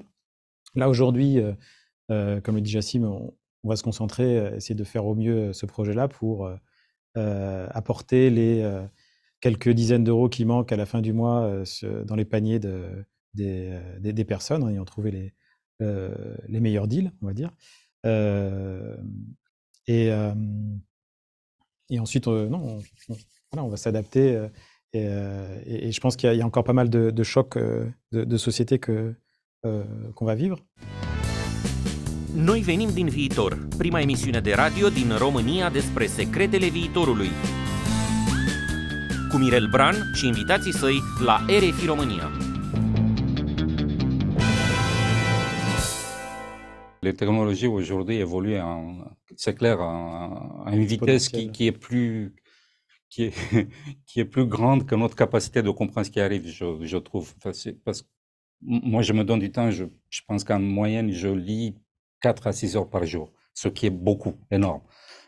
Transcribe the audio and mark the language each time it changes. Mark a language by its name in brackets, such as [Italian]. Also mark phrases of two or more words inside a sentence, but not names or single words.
[French] Là, aujourd'hui, comme le dit Jassim, on va se concentrer, essayer de faire au mieux ce projet-là pour apporter les quelques dizaines d'euros qui manquent à la fin du mois dans les paniers des personnes, en ayant trouvé les meilleurs deals, on va dire. Et ensuite, non, voilà, on va s'adapter. Et je pense qu'il y a encore pas mal de chocs de société qu'on va vivre. [Romanian] Noi venim din viitor, prima emisiune de radio din România despre secretele viitorului. Cu Mirel Bran și invitații săi la RFI România. [French] Les technologies aujourd'hui évoluent, c'est clair, à une vitesse qui est plus grande que notre capacité de comprendre ce qui arrive, je trouve. Parce que moi, je me donne du temps, je pense qu'en moyenne, je lis 4 à 6 heures par jour, ce qui est beaucoup, énorme.